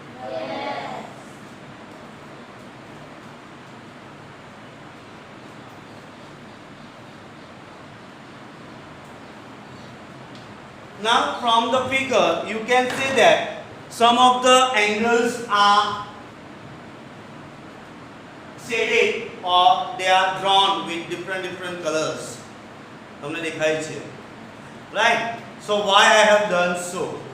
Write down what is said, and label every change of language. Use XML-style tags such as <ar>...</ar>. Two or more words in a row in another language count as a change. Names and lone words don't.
<en>now from the figure you can see that some of the angles are shaded or they are drawn with different colors</en> <gu>તમને દેખાય છે</gu> <en>right so why I have done so</en>